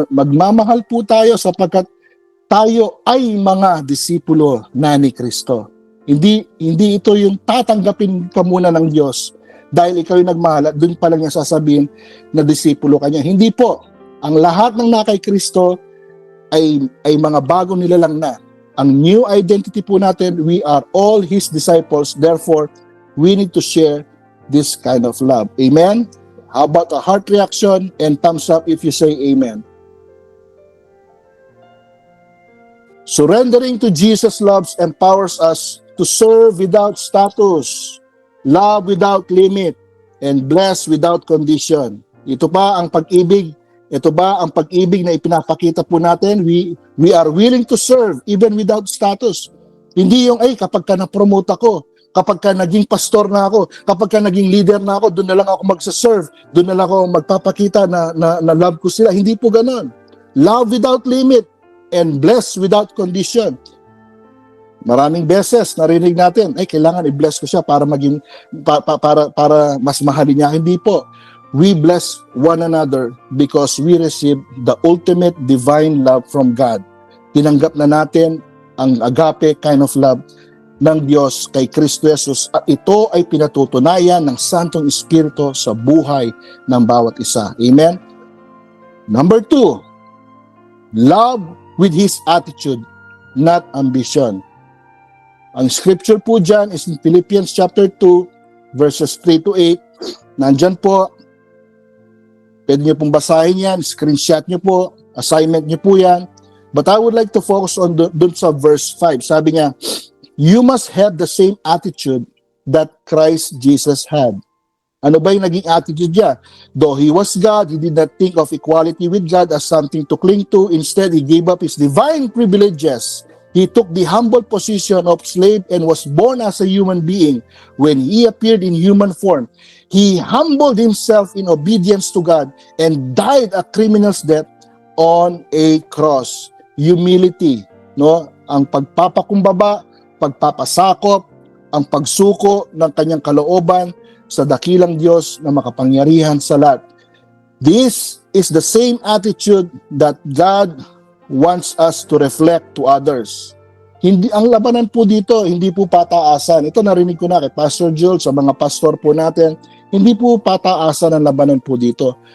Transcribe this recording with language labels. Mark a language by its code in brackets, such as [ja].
[tl] Magmamahal po tayo sapagkat tayo ay mga disipulo na ni Kristo. Hindi ito yung tatanggapin ka muna ng Diyos dahil ikaw yung nagmahal at doon pa lang niya sasabihin na disipulo ka niya. Hindi po. Ang lahat ng nakay Kristo ay mga bagong nilalang na. [en] Ang new identity po natin, we are all His disciples. Therefore, we need to share this kind of love. Amen? How about a heart reaction and thumbs up if you say amen? Surrendering to Jesus' love empowers us to serve without status, love without limit, and bless without condition. [tl] Ito ba ang pag-ibig? Ito ba ang pag-ibig na ipinapakita po natin? [en] We are willing to serve even without status. [tl] Hindi yung, kapag ka na-promote ako, kapag ka naging pastor na ako, kapag ka naging leader na ako, doon na lang ako magsaserve, doon na lang ako magpapakita na love ko sila. Hindi po ganon. [en] Love without limit and bless without condition. [tl] Maraming beses narinig natin, kailangan i-bless ko siya para maging para mas mahalin niya. Hindi po. [en] We bless one another because we receive the ultimate divine love from God. [tl] Tinanggap na natin ang agape kind of love ng Diyos kay Kristo Jesus at ito ay pinatutunayan ng Santong Espiritu sa buhay ng bawat isa. [en] Amen? Number 2, love with His attitude, not ambition. Ang scripture po dyan is in Philippians chapter 2, verses 3 to 8. [tl] Nandyan po. Pwede nyo pong basahin yan, screenshot nyo po, assignment nyo po yan. [en] But I would like to focus on dun sa verse 5. [tl] Sabi niya, [en] you must have the same attitude that Christ Jesus had. [tl] Ano ba yung naging attitude niya? [en] Though He was God, He did not think of equality with God as something to cling to. Instead, He gave up His divine privileges. He took the humble position of slave and was born as a human being. When He appeared in human form, He humbled Himself in obedience to God and died a criminal's death on a cross. Humility, no? [tl] Ang pagpapakumbaba, pagpapasakop, ang pagsuko ng kanyang kalooban sa dakilang Diyos na makapangyarihan sa lahat. [en] This is the same attitude that God wants us to reflect to others. [tl] Hindi ang labanan po dito, hindi po pataasan. Ito narinig ko na kay Pastor Joel sa mga pastor po natin. Hindi po pataasan ang labanan po dito.